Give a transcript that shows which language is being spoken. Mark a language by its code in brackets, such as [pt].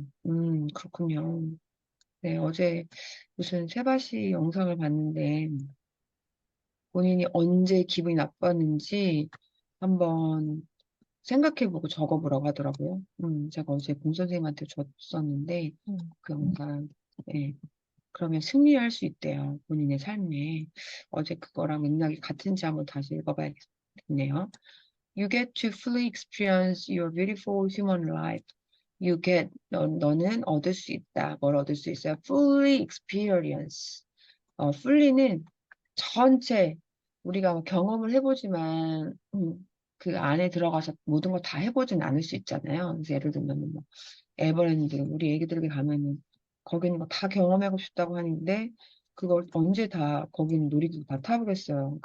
[ko] 그렇군요. 네, 어제 무슨 세바시 영상을 봤는데, 본인이 언제 기분이 나빴는지 한번 생각해보고 적어보라고 하더라고요. 제가 어제 공 선생님한테 줬었는데, 그 영상, 예. 그러면 승리할 수 있대요. 본인의 삶에. 어제 그거랑 맥락이 같은지 한번 다시 읽어봐야겠네요. [en] You get to fully experience your beautiful human life. [ko] 너는 얻을 수 있다. 뭘 얻을 수 있어요? [en] Fully experience. [ko] fully는 전체 우리가 뭐 경험을 해보지만 그 안에 들어가서 모든 걸 다 해보진 않을 수 있잖아요. 그래서 예를 들면 뭐 에버랜드 우리 애기들에게 가면은 거기는 뭐 다 경험하고 싶다고 하는데 그걸 언제 다 거기는 놀이기구 다 타보겠어요.